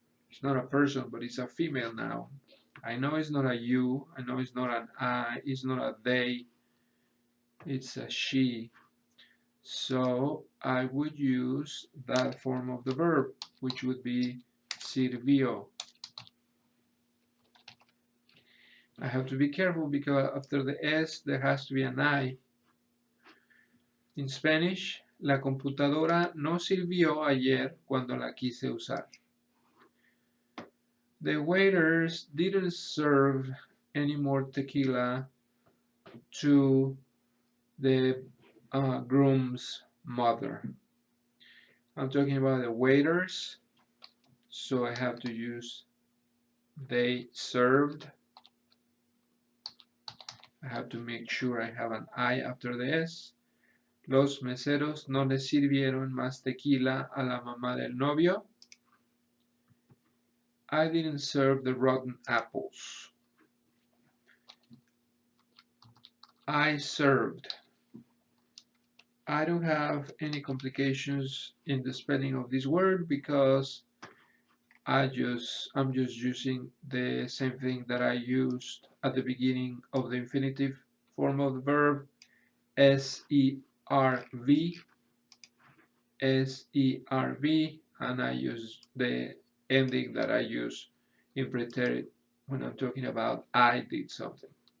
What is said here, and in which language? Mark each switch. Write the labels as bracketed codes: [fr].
[en] It's not a person, but it's a female now. I know it's not a you, I know it's not an I, it's not a they, it's a she. So I would use that form of the verb, which would be sirvió. I have to be careful because after the S there has to be an I. [es] In Spanish, la computadora no sirvió ayer cuando la quise usar. [en] The waiters didn't serve any more tequila to the groom's mother. I'm talking about the waiters, so I have to use they served. I have to make sure I have an I after the S. [es] Los meseros no le sirvieron más tequila a la mamá del novio. [en] I didn't serve the rotten apples. I served. I don't have any complications in the spelling of this word because I'm just using the same thing that I used at the beginning of the infinitive form of the verb, S-E-R-V, S-E-R-V, and I use the ending that I use in pretérito when I'm talking about I did something.